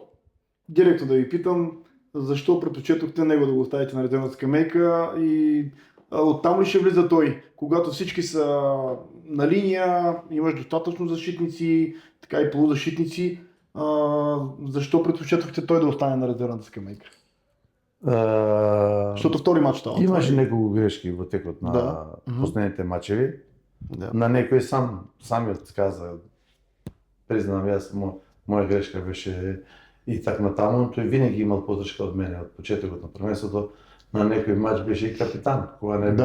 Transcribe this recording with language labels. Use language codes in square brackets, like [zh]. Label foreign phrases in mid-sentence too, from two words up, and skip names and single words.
[bg] Директно да ви питам, защо предпочетохте него да го оставите на резервната скамейка и оттам ли ще влиза той? Когато всички са на линия, имаш достатъчно защитници, така и полузащитници, защо предпочетохте той да остане на резервната скамейка? Защото втори матч става. [mk] Имаше неколко грешки во текот на последните мачеви. Да. На некој самиот каза, признавам јас, моја грешка беше и так натаму, тој винаги имал поддршка од мене од почетокот на првенството. На некој мач беше и капитан, кога не